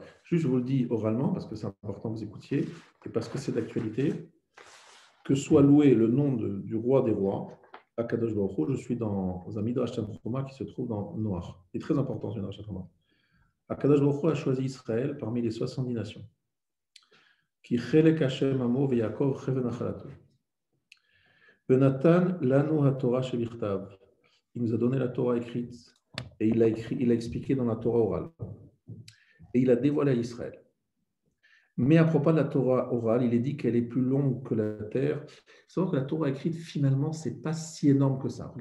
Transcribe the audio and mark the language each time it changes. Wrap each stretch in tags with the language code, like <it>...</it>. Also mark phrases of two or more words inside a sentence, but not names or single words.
<fr>Juste, je vous le dis oralement parce que c'est important que vous écoutiez et parce que c'est d'actualité. Que soit loué le nom du roi des rois,</fr> <he>הקדוש ברוך הוא.</he> <fr>Je suis dans un Midrash Tanhuma qui se trouve dans Noach. C'est très important, ce Midrash Tanhuma.</fr> <he>הקדוש ברוך הוא</he> <fr>a choisi Israël parmi les 70 nations.</fr> <he>כי חלק השם עמו יעקב חבל נחלתו. בנתן לנו התורה שבכתב.</he> <fr>Il nous a donné la Torah écrite et il a expliqué dans la Torah orale. Et il a dévoilé à Israël. Mais à propos de la Torah orale, il est dit qu'elle est plus longue que la terre. Il faut savoir que la Torah écrite, finalement, ce n'est pas si énorme que ça.</fr>